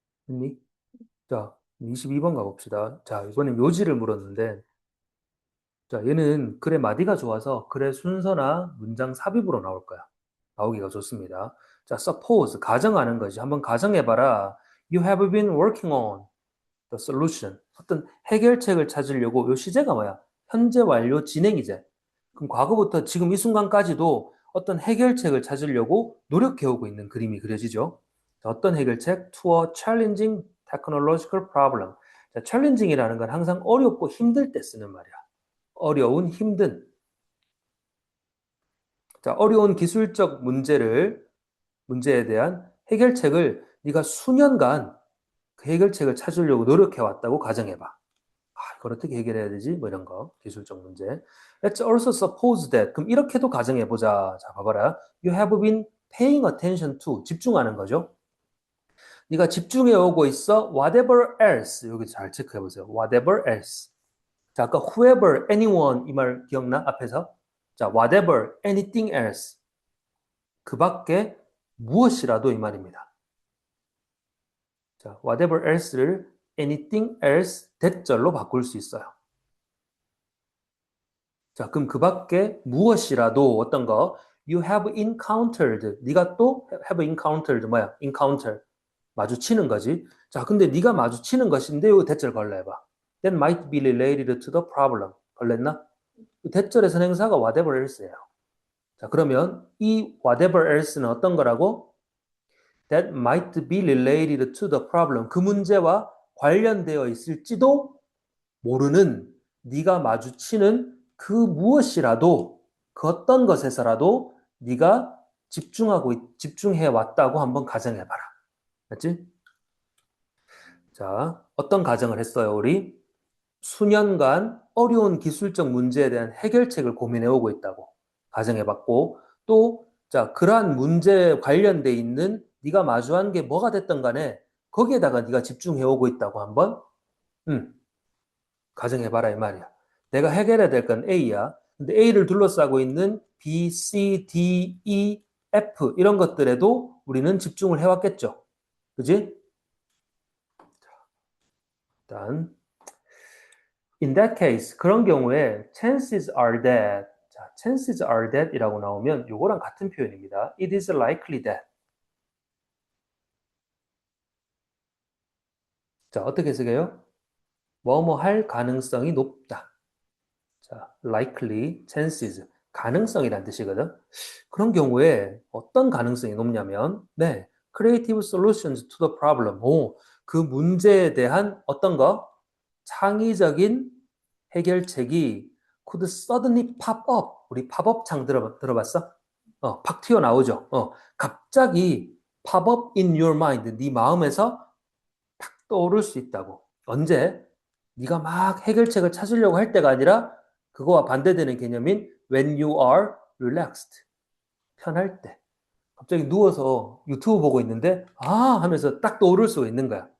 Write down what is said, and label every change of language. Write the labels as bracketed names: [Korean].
[Korean] 했니? 자, 22번 가봅시다. 자, 이번엔 묘지를 물었는데, 자, 얘는 글의 마디가 좋아서 글의 순서나 문장 삽입으로 나올 거야. 나오기가 좋습니다. 자, suppose, 가정하는 거지. 한번 가정해봐라. [English] You have been working on the solution. [Korean] 어떤 해결책을 찾으려고, 요 시제가 뭐야? 현재 완료 진행이제. 그럼 과거부터 지금 이 순간까지도 어떤 해결책을 찾으려고 노력해오고 있는 그림이 그려지죠. 자, 어떤 해결책? [English] To a challenging technological problem. [Korean] 자, challenging이라는 건 항상 어렵고 힘들 때 쓰는 말이야. 어려운, 힘든. 자, 어려운 기술적 문제에 대한 해결책을 네가 수년간 그 해결책을 찾으려고 노력해 왔다고 가정해봐. 아, 이걸 어떻게 해결해야 되지? 뭐 이런 거, 기술적 문제. [English] Let's also suppose that. [Korean] 그럼 이렇게도 가정해보자. 자, 봐봐라. [English] You have been paying attention to. [Korean] 집중하는 거죠. 네가 집중해 오고 있어. Whatever else. 여기 잘 체크해 보세요. Whatever else. 자, 아까 whoever, anyone 이 말 기억나? 앞에서. [English] 자, whatever, anything else. [Korean] 그 밖에 무엇이라도 이 말입니다. 자, whatever else를 anything else 대절로 바꿀 수 있어요. 자, 그럼 그 밖에 무엇이라도 어떤 거 [English] you have encountered. [Korean] 네가 또 have encountered 뭐야? encounter. 마주치는 거지. 자, 근데 네가 마주치는 것인데 요 대절 걸러해봐. [English] That might be related to the problem. [Korean] 걸렸나? 대절의 선행사가 whatever else예요. 자, 그러면 이 whatever else는 어떤 거라고? [English] That might be related to the problem. [Korean] 그 문제와 관련되어 있을지도 모르는 네가 마주치는 그 무엇이라도 그 어떤 것에서라도 네가 집중해 왔다고 한번 가정해봐라. 맞지? 자, 어떤 가정을 했어요, 우리? 수년간 어려운 기술적 문제에 대한 해결책을 고민해 오고 있다고 가정해봤고, 또, 자, 그러한 문제에 관련돼 있는 네가 마주한 게 뭐가 됐든 간에 거기에다가 네가 집중해 오고 있다고 한번, 가정해봐라 이 말이야. 내가 해결해야 될 건 A야. 근데 A를 둘러싸고 있는 B, C, D, E, F 이런 것들에도 우리는 집중을 해왔겠죠. 그지? 일단 [English] in that case [Korean] 그런 경우에 [English] chances are that [Korean] 자, chances are that 이라고 나오면 요거랑 같은 표현입니다. [English] It is likely that [Korean] 자, 어떻게 쓰게요? 뭐뭐 할 가능성이 높다. 자, likely, chances 가능성이란 뜻이거든. 그런 경우에 어떤 가능성이 높냐면 네, [English] creative solutions to the problem. [Korean] 오, 그 문제에 대한 어떤 거? 창의적인 해결책이 [English] could suddenly pop up. [Korean] 우리 팝업 창 들어봤어? 팍 튀어나오죠. 갑자기 [English] pop up in your mind. [Korean] 네 마음에서 탁 떠오를 수 있다고. 언제? 네가 막 해결책을 찾으려고 할 때가 아니라 그거와 반대되는 개념인 [English] when you are relaxed. [Korean] 편할 때. 갑자기 누워서 유튜브 보고 있는데 아 하면서 딱 떠오를 수 있는 거야.